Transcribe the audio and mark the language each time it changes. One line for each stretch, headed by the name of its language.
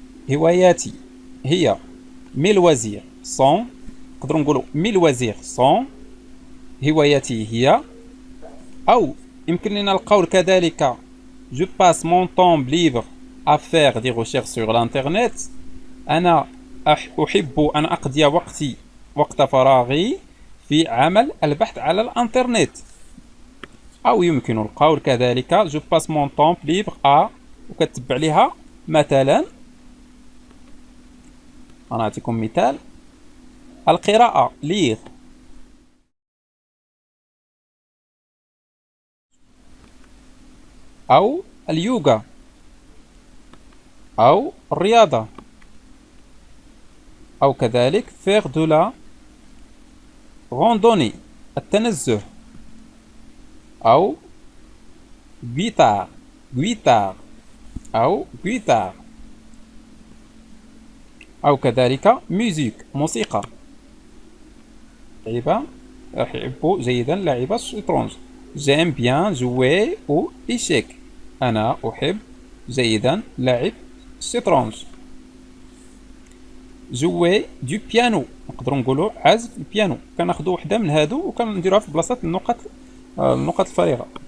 Arabic: هواياتي هي
French: mes loisirs sont
Arabic: نقدروا نقولوا
French: mes loisirs sont
Arabic: هواياتي هي، أو يمكن لنا القول كذلك
French: je passe mon temps libre à faire des recherches sur l'internet.
Arabic: أنا أحب أن أقضي وقت فراغي في عمل البحث على الإنترنت. أو يمكن القول كذلك
French: je passe mon temps libre à،
Arabic: وكتبع لها مثلا، أنا أعطيكم مثال، القراءة lire، أو اليوغا، أو الرياضة، أو كذلك
French: faire de la randonnée
Arabic: التنزه، أو guitare أو guitare، أو كذلك musique موسيقى. لعبة أحب جيدا لعب الشطرنج.
French: j'aime bien jouer au échec.
Arabic: أنا أحب جيدا لعب الشطرنج.
French: jouer du piano
Arabic: نقدروا نقولوا عزف البيانو. كناخذوا وحده من هادو وكنديروها في بلاصه النقط الفارغه.